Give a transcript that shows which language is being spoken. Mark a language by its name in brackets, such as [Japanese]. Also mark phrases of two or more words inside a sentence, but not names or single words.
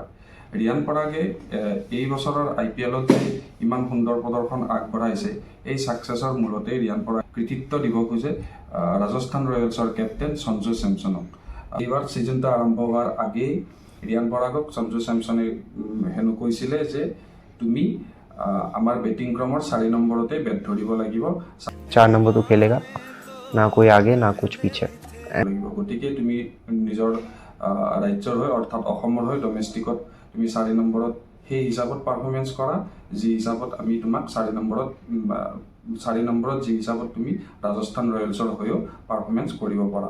[Assamese] ৰিয়ান পৰাগে এই বছৰৰ IPLত যে ইমান সুন্দৰ প্ৰদৰ্শন আগবঢ়াইছে, এই ছাকচেছৰ মূলতে ৰিয়ান পৰাগ কৃতিত্ব দিব খোজে ৰাজস্থান ৰয়েলছৰ কেপ্টেইন সঞ্জু চেমছনক। এইবাৰ ছিজনটো আৰম্ভ হোৱাৰ আগেই ৰিয়ান পৰাগক সঞ্জু চেমছনে হেনো কৈছিলে যে তুমি আমাৰ বেটিং ক্ৰমৰ 4 নম্বৰতে বেট ধৰিব লাগিব, [Hindi] 4 नंबर तो खेलेगा, ना कोई आगे ना कुछ पीछे। [Assamese] গতিকে তুমি নিজৰ ৰাজ্যৰ হৈ অৰ্থাৎ অসমৰ হৈ ডমেষ্টিকত তুমি 4 নম্বৰত সেই হিচাপত পাৰফৰ্মেঞ্চ কৰা, যি হিচাপত আমি তোমাক 4 নম্বৰত যি হিচাপত তুমি ৰাজস্থান ৰয়েলছৰ হৈও পাৰফৰ্মেঞ্চ কৰিব পাৰা।